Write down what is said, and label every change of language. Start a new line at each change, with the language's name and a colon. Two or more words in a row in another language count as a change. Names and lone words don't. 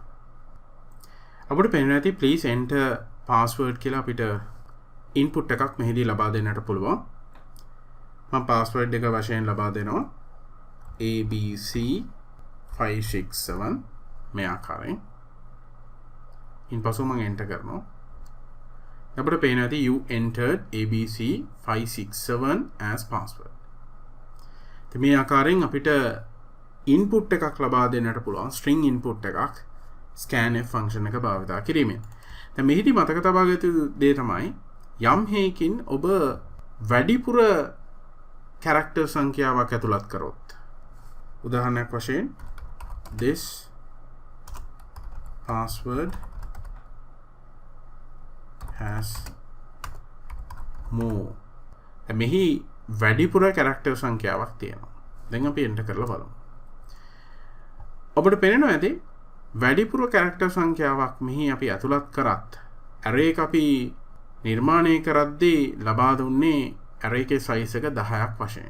Sinhala: අපිට පේනවා ඇති
English: please enter password
Sinhala: කියලා අපිට input එකක් මෙහිදී ලබා දෙන්නට පුළුවන්. මම password එක වශයෙන් ලබා දෙනවා abc567 මේ ආකාරයෙන්. ඉන්පසු මම enter කරනවා. අපිට පේනවා ඇති
English: you entered abc567 as password.
Sinhala: ඉතින් මේ ආකාරයෙන් අපිට input එකක් ලබා දෙන්නට පුළුවන්
English: string input
Sinhala: එකක්
English: scanf function
Sinhala: එක භාවිත කිරීමෙන්. දැන් මෙහිදී මතක තබා ගත යුතු දේ තමයි යම් හේකින් ඔබ වැඩිපුර character සංඛ්‍යාවක් ඇතුළත් කරොත් උදාහරණයක් වශයෙන්
English: this password has more.
Sinhala: මෙහි වැඩිපුර character සංඛ්‍යාවක් තියෙනවා. දැන් අපි enter කරලා බලමු. ඔබට පේනවා ඇති වැඩිපුර character සංඛ්‍යාවක් මෙහි අපි ඇතුළත් කරත් array එක අපි නිර්මාණය කරද්දී ලබා දුන්නේ array එකේ size එක 10ක් වශයෙන්.